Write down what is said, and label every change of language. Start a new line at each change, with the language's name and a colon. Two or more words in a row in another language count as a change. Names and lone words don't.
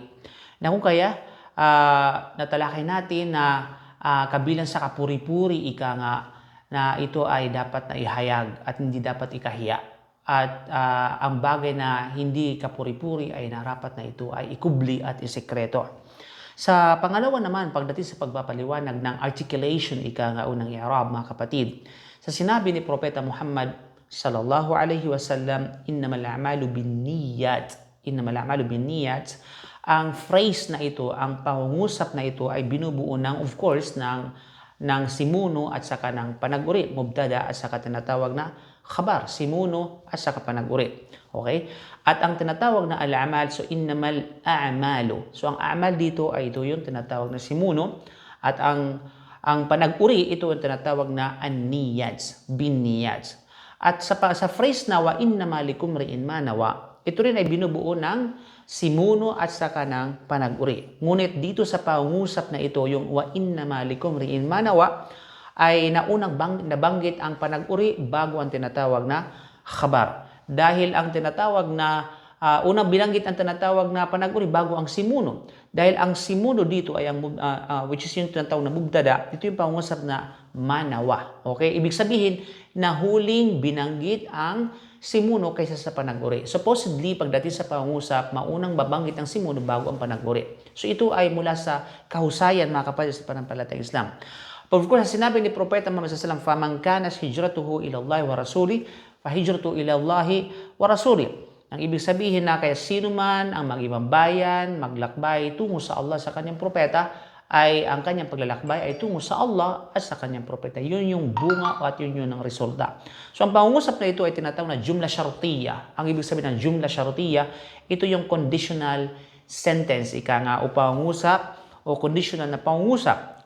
Filipino: Na kung kaya natalakay natin na kabilang sa kapuri-puri ika nga na ito ay dapat na ihayag at hindi dapat ikahiya. At ang bagay na hindi kapuri-puri ay narapat na ito ay ikubli at isekreto. Sa pangalawa naman, pagdating sa pagpapaliwanag ng articulation ika nga unang i'rab, mga kapatid, sa sinabi ni Propeta Muhammad
Arabic: صلى الله عليه وسلم, إنما الأعمال بالنيات.
Filipino: Ang phrase na ito, ang pangungusap na ito ay binubuo ng,
English: of course,
Filipino: ng simuno at saka ng panag-uri, mubtada at saka tinatawag na khabar, simuno at saka panag-uri. Okay? At ang tinatawag na al-amal, so
Arabic: إنما الأعمال.
Filipino: So ang a'mal dito ay ito yung tinatawag na simuno at ang panag-uri ito yung tinatawag na an-niyats, bin-niyats. At sa phrase na
Arabic: وإنما لكل امرئ ما نوى,
Filipino: ito rin ay binubuo ng simuno at saka ng panag-uri. Ngunit dito sa pangungusap na ito, yung
Arabic: وإنما لكل امرئ ما نوى,
Filipino: ay naunang nabanggit ang panag-uri bago ang tinatawag na khabar. Dahil ang tinatawag na unang binanggit ang tinatawag na panag-uri bago ang simuno. Dahil ang simuno dito ay ang which is yung tinatawag na mubtada, ito yung pangungusap na manawa. Okay? Ibig sabihin na huling binanggit ang simuno kaysa sa panag-uri. Supposedly, pagdating sa pangungusap, maunang babanggit ang simuno bago ang panag-uri. So ito ay mula sa kahusayan, mga kapatid, sa pananampalatayang Islam. Of course, sinabi ni Propeta Muhammad
Arabic: صلى الله عليه وسلم, فمن كانت هجرته إلى الله ورسوله فهجرته إلى الله ورسوله.
Filipino: Ang ibig sabihin na kaya sino man ang mag-ibang bayan, maglakbay tungo sa Allah sa kanyang propeta, ay ang kanyang paglalakbay ay tungo sa Allah at sa kanyang propeta. Yun yung bunga at yun yung ang resulta. So ang pangungusap na ito ay tinatawag na
Arabic: جملة شرطية.
Filipino: Ang ibig sabihin ng
Arabic: جملة شرطية,
Filipino: ito yung
English: conditional sentence,
Filipino: ika nga, o pangungusap o conditional na pangungusap.